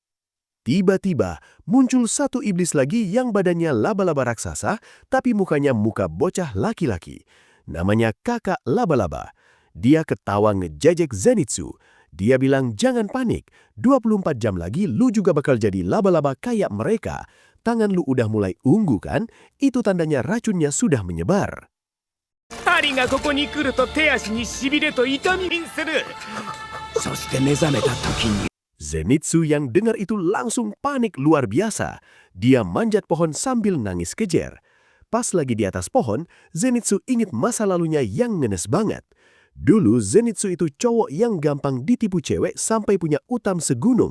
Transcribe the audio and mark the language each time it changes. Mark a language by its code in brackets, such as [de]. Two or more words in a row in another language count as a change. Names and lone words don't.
[id] Tiba-tiba muncul satu iblis lagi yang badannya laba-laba raksasa, tapi mukanya muka bocah laki-laki. Namanya Kakak Laba-Laba. Dia ketawa ngejejek Zenitsu. Dia bilang jangan panik, 24 jam lagi lu juga bakal jadi laba-laba kayak mereka. Tangan lu udah mulai ungu kan? Itu tandanya racunnya sudah menyebar. [ja] 針がここに来ると手足にしびれと痛みにする。そして目覚めた時に [id] Zenitsu yang dengar itu langsung panik luar biasa. Dia manjat pohon sambil nangis kejer. Pas lagi di atas pohon, Zenitsu ingat masa lalunya yang ngenes banget. Dulu Zenitsu itu cowok yang gampang ditipu cewek sampai punya utang segunung.